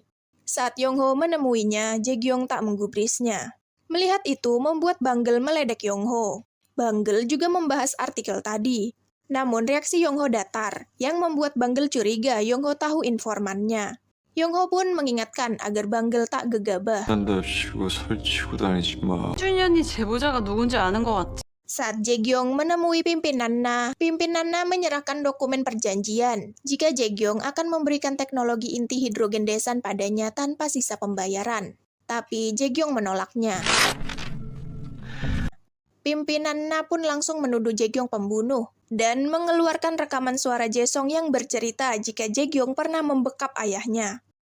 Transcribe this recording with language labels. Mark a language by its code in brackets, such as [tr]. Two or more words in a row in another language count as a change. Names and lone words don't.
[id] Saat Yongho menemuinya, Jae-gyong tak menggubrisnya. Melihat itu membuat Banggel meledek Yongho. Banggel juga membahas artikel tadi. Namun reaksi Yongho datar, yang membuat Banggel curiga Yongho tahu informannya. Yongho pun mengingatkan agar Banggel tak gegabah. [ko] 준현이 제보자가 누군지 아는 것 같지? [id] Saat Jae-gyong menemui pimpinan Na menyerahkan dokumen perjanjian jika Jae-gyong akan memberikan teknologi inti hidrogen Daesan padanya tanpa sisa pembayaran. Tapi Jae-gyong menolaknya. Pimpinan Na pun langsung menuduh Jae-gyong pembunuh dan mengeluarkan rekaman suara Jae-song yang bercerita jika Jae-gyong pernah membekap ayahnya.